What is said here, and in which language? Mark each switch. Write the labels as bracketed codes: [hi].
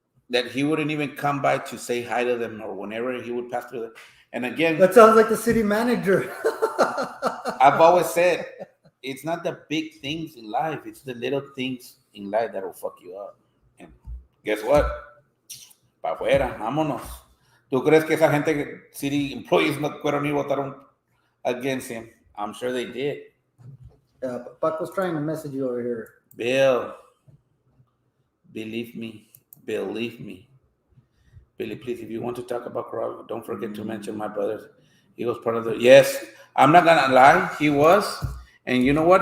[en] That he wouldn't even come by to say hi to them, or whenever he would pass through them. And again, that sounds like the city manager. I've always said, it's not the big things in life; it's the little things in life that will fuck you up. And guess what? [es] Pa' afuera, vámonos. ¿Tú crees que esa gente, [en] city employees, [es] no fueron y votaron [en] against him? I'm sure they did. Paco's trying to message you over here. Bill, believe me. Billy, please, if you want to talk about Corral, don't forget to mention my brother. He was part of the... Yes, I'm not going to lie. He was. And you know what?